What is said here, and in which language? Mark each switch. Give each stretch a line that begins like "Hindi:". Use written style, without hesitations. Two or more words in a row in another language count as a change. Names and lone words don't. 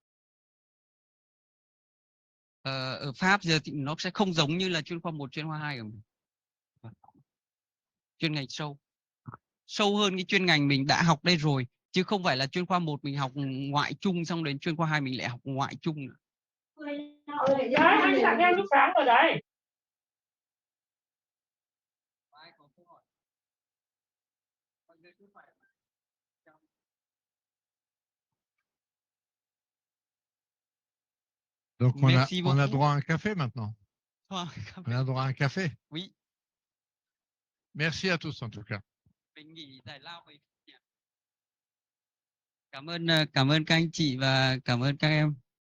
Vietnamese: Ở Pháp giờ thì nó sẽ không giống như là chuyên khoa 1, chuyên khoa 2 ở mình. Chuyên ngành sâu hơn cái chuyên ngành mình đã học đây rồi, chứ không phải là chuyên khoa 1 mình học ngoại chung xong đến chuyên khoa 2 mình lại học ngoại chung nữa. Đấy, anh tặng em lúc sáng rồi đấy.
French: Donc Merci on a beaucoup. droit à un café maintenant. On a droit à un café. Oui. Merci à tous en tout cas.
Vietnamese: Mình nghỉ giải lao về. Cảm ơn các anh chị và cảm ơn các em.